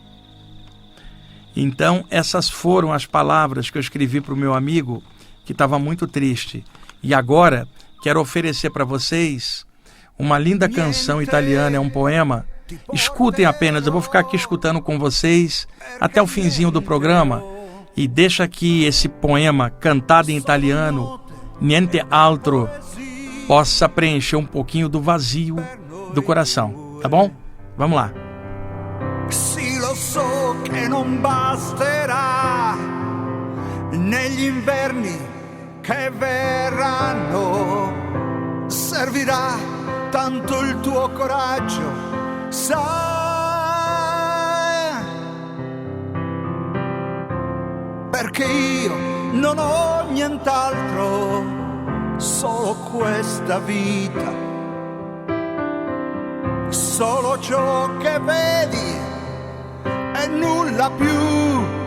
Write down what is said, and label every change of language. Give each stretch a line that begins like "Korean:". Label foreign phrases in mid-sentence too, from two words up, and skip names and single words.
Portuguese: Então, essas foram as palavras que eu escrevi para o meu amigo, que estava muito triste. E agora, quero oferecer para vocês uma linda canção italiana, é um poema. Escutem apenas, eu vou ficar aqui escutando com vocês até o finzinho do programa. E deixa que esse poema, cantado em italiano, Niente Altro, possa preencher um pouquinho do vazio do coração, tá bom? Vamos lá.
Italian: Sì, lo so che non basterà negli inverni che verranno, servirà tanto il tuo coraggio, sai, perché io non ho nient'altro, solo questa vita, solo ciò che vedi e nulla più.